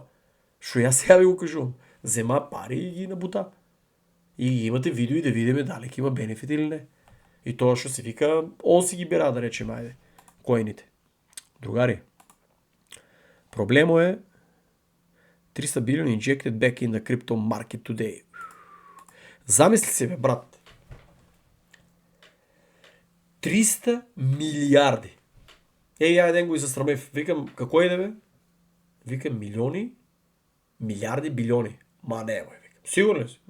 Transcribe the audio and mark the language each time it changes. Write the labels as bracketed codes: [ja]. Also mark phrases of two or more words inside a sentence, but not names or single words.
[bg] Шо я сега ви го кажувам. Взема пари и ги набута. И имате видео и да видиме дали има бенефит или не. И това ще се вика, он си ги бира, да речем, айде, коините. Другари, проблемо е 300 билион [en] injected back in the crypto market today. [bg] Замисли се, бе, брат. 300 милиарди. Я ден го и засрамев. Викам, какво е, бе? Викам, милиони, милиарди, билиони. Ма не, бе. Сигурен си?